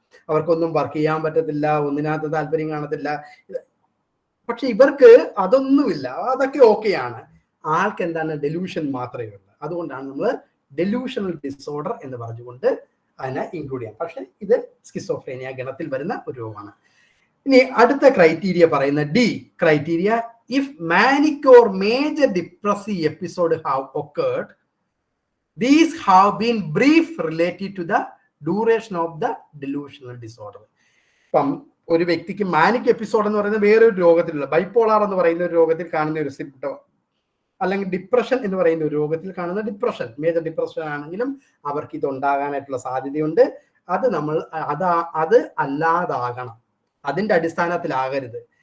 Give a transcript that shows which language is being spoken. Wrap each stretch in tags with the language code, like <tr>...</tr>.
<ml>അവർക്കൊന്നും വർക്ക് ചെയ്യാൻ പറ്റത്തില്ല, ഒന്നിനകത്ത് താല്പര്യം കാണത്തില്ല. പക്ഷെ ഇവർക്ക് അതൊന്നുമില്ല, അതൊക്കെ ഓക്കെയാണ്. ആൾക്ക് എന്താണ് ഡെലൂഷൻ മാത്രമേ ഉള്ളൂ. അതുകൊണ്ടാണ് നമ്മൾ ഡെലൂഷണൽ ഡിസോർഡർ എന്ന് പറഞ്ഞുകൊണ്ട് അതിനെ ഇൻക്ലൂഡ് ചെയ്യാം. പക്ഷെ ഇത് സ്കിസോഫ്രീനിയ ഗണത്തിൽ വരുന്ന ഒരു രോഗമാണ്. ഇനി അടുത്ത ക്രൈറ്റീരിയ പറയുന്ന D criteria,</ml> <en>if manic or major depressive episode have occurred, these have been brief related to the duration of the delusional disorder.</en> <ml>ഇപ്പം ഒരു വ്യക്തിക്ക് മാനിക് എപ്പിസോഡ് എന്ന് പറയുന്നത് വേറൊരു രോഗത്തിലുള്ള ബൈപ്പോളാർ എന്ന് പറയുന്ന ഒരു രോഗത്തിൽ കാണുന്ന ഒരു സിംപ്റ്റം, അല്ലെങ്കിൽ ഡിപ്രഷൻ എന്ന് പറയുന്ന ഒരു രോഗത്തിൽ കാണുന്ന ഡിപ്രഷൻ, മേജർ ഡിപ്രഷൻ ആണെങ്കിലും അവർക്ക് ഇത് ഉണ്ടാകാനായിട്ടുള്ള സാധ്യതയുണ്ട്. അത് അല്ലാതാകണം, അതിന്റെ അടിസ്ഥാനത്തിലാകരുത്.</ml>